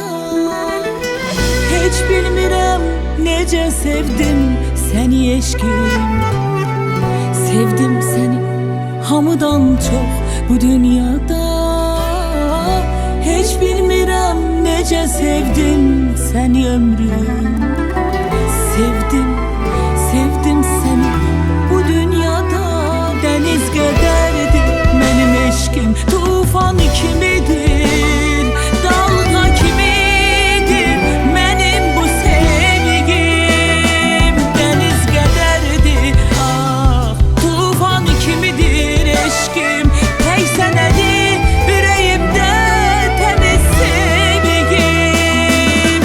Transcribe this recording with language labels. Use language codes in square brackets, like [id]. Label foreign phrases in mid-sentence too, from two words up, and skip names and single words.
[az] Hiç bilmirəm necə sevdim seni eşkim, [tr] sevdim seni hamıdan çok [az] bu dünyada. Hiç bilmirəm necə sevdim seni ömrüm. Sevdim, sevdim seni bu dünyada. Deniz qədərdir mənim eşkim, tufan kimidir, dalga kimidir mənim bu sevgim. Deniz qədərdir, ah, tufan kimidir eşkim, tək sənədir ürəyimdə təmiz sevgim.